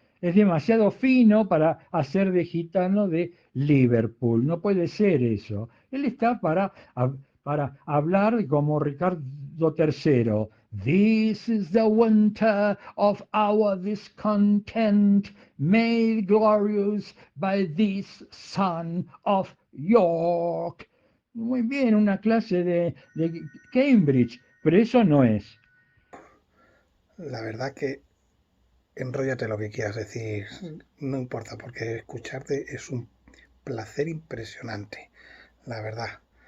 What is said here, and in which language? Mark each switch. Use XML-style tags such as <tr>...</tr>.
<es>Es demasiado fino para hacer de gitano de Liverpool. No puede ser eso. Él está para hablar como Ricardo III.</es> <en>This is the winter of our discontent, made glorious by this son of York.</en> <es>Muy bien, una clase de Cambridge, pero eso no es. La verdad que enróllate lo que quieras decir, no importa, porque escucharte es un placer impresionante, la verdad.</es>